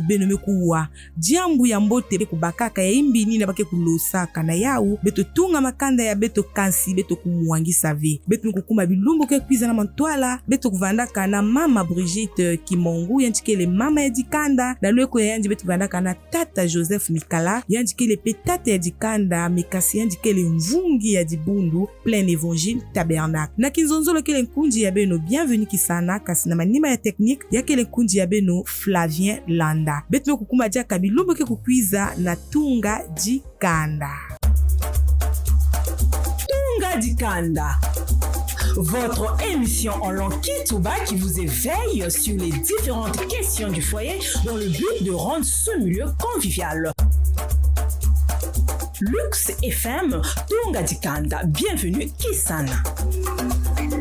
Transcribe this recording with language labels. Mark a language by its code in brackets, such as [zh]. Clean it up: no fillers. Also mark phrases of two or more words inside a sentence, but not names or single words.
[ktu] beno mekuwa jambu ya mbote kubakaka ya imbini na bake kulosaka na yau beto tunga makanda ya beto kansi beto kumwangisa ve beto kukuma bilumbu ke kuiza na mantwala beto kuvandaka na mama Brigitte Kimongu yanchikele mama ya jikanda na lweko ya yanji beto kuvandaka na tata Joseph Mikala yandikele petate ya jikanda mekasi yandikele mvungi ya dibundu plein évangile tabernacle na kinzonzolo kele nkunji ya beno bienvenue kisana kasi na manima ya technique ya kele nkunji ya beno Flavien Landa betume kukuma jaka bilumbu ke kukwiza na tunga jikanda. Tunga jikanda, [fr] votre émission en langue Kitouba qui vous éveille sur les différentes questions du foyer dans le but de rendre ce milieu convivial. Lux FM, Tunga Jikanda, bienvenue Kisana.